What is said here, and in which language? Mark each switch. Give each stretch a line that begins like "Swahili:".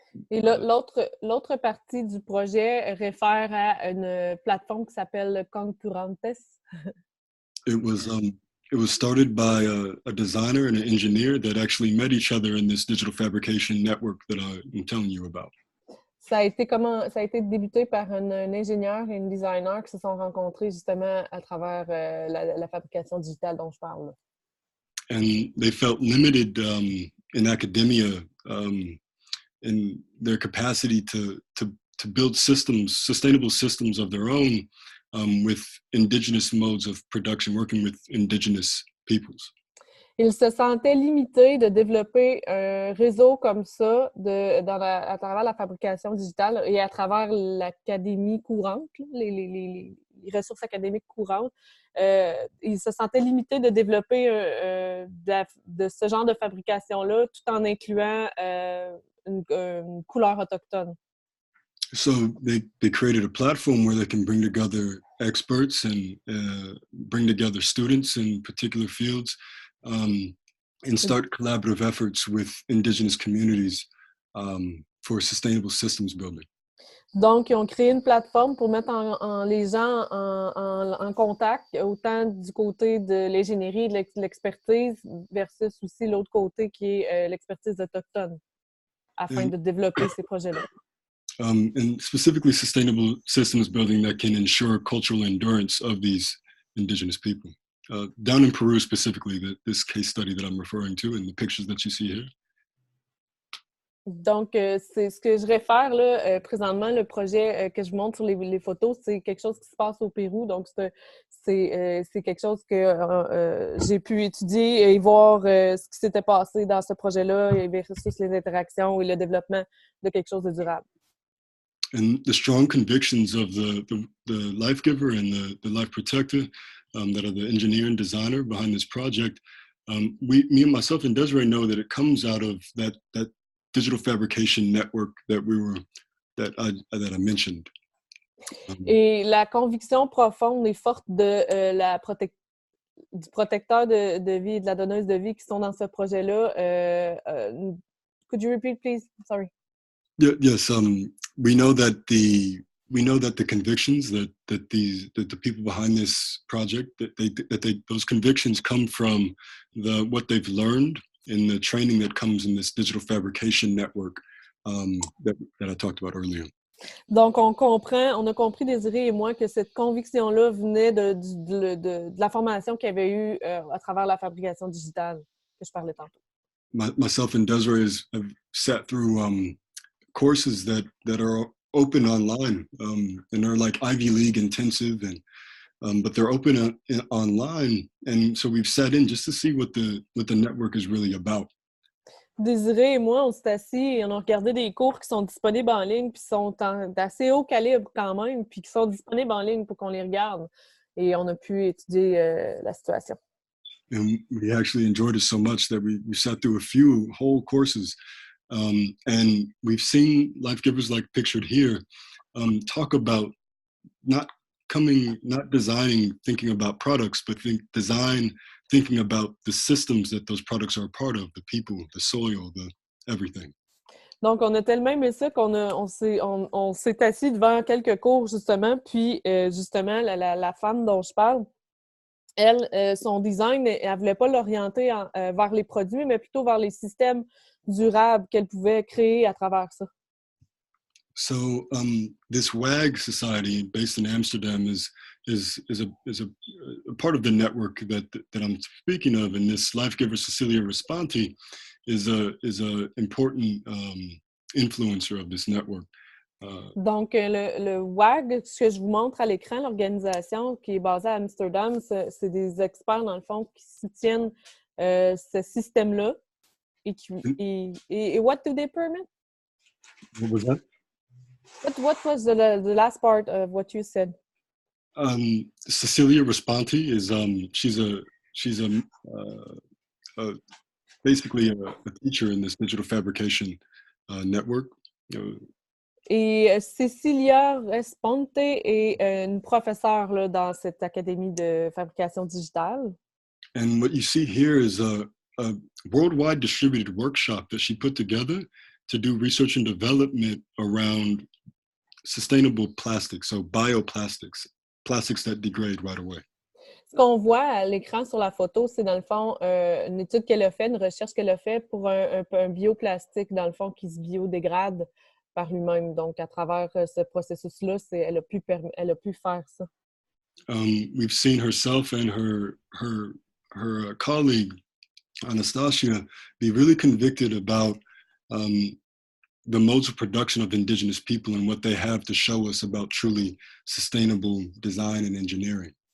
French: Et l'autre partie du projet réfère à une plateforme qui s'appelle Concurrentus.
English: It was started by a designer and an engineer that actually met each other in this digital fabrication network that I'm telling you about.
French: Ça a été débuté par un ingénieur et un designer qui se sont rencontrés justement à travers la fabrication digitale dont je parle.
English: And they felt limited in academia in their capacity to build sustainable systems of their own with indigenous modes of production, working with indigenous peoples.
French: Ils se sentaient limités de développer un réseau comme ça à travers la fabrication digitale et à travers l'académie courante, les ressources académiques courantes. Ils se sentaient limités de développer de ce genre de fabrication-là tout en incluant une couleur autochtone.
English: So they created a platform where they can bring together experts and bring together students in particular fields and start collaborative efforts with indigenous communities for sustainable systems building.
French: Donc, ils ont créé une plateforme pour mettre les gens en contact, autant du côté de l'ingénierie et de l'expertise versus aussi l'autre côté qui est l'expertise autochtone, afin de développer ces projets-là.
English: And specifically sustainable systems building that can ensure cultural endurance of these indigenous people. Down in Peru specifically, this case study that I'm referring to and the pictures that you see here.
French: Donc, c'est ce que je réfère là, présentement, le projet que je montre sur les photos, c'est quelque chose qui se passe au Pérou. Donc, c'est quelque chose que j'ai pu étudier et voir ce qui s'était passé dans ce projet-là versus les interactions et le développement de quelque chose de durable.
English: And the strong convictions of the life giver and the life protector that are the engineer and designer behind this project, me and myself and Desiree know that it comes out of that digital fabrication network that I mentioned.
French: Et la conviction profonde et forte de du protecteur de vie et de la donneuse de vie qui sont dans ce projet-là.
English: Could you repeat, please? Sorry. Yes. We know that the convictions that the people behind this project those convictions come from what they've learned in the training that comes in this digital fabrication network that I talked about earlier.
French: Donc, on a compris, Désiré et moi, que cette conviction-là venait de la formation qu'il y avait eue à travers la fabrication digitale que je parlais tantôt.
English: Myself and Desiree have sat through courses that are open online and they're like Ivy League intensive but they're open online, and so we've sat in just to see what the network is really about.
French: Désiré et moi, on s'est assis et on a regardé des cours qui sont disponibles en ligne, puis sont d'assez haut calibre quand même, puis qui sont disponibles en ligne pour qu'on les regarde. Et on a pu étudier la situation.
English: And we actually enjoyed it so much that we sat through a few whole courses. And we've seen life givers like pictured here talk about not designing, thinking about products, but design thinking about the systems that those products are a part of, the people, the soil, the everything.
French: Donc, on a tellement aimé ça on s'est assis devant quelques cours, justement, puis justement, la femme dont je parle, elle, son design, elle ne voulait pas l'orienter vers les produits, mais plutôt vers les systèmes durables qu'elle pouvait créer à travers ça.
English: So this WAG society based in Amsterdam is a part of the network that I'm speaking of, and this life giver Cecilia Responti is a important influencer of this network.
French: Donc, le WAG, ce que je vous montre à l'écran, l'organisation qui est basée à Amsterdam, c'est des experts, dans le fond, qui soutiennent ce système-là. Et
English: what do they permit? What was that? What was the last part of what you said? Cecilia Responti is she's basically a teacher in this digital fabrication network.
French: Et Cecilia Responte est une professeure là, dans cette académie de fabrication digitale.
English: And what you see here is a worldwide distributed workshop that she put together to do research and development around sustainable plastics, so bioplastics, plastics that degrade right away.
French: Ce qu'on voit à l'écran sur la photo, c'est dans le fond une étude qu'elle a faite, une recherche qu'elle a faite pour un bioplastique, dans le fond, qui se biodégrade par lui-même. Donc, à travers ce processus-là, elle a pu faire ça.
English: We've seen herself and her colleague, Anastasia, be really convicted about the modes of production of indigenous people and what they have to show us about truly sustainable design and engineering.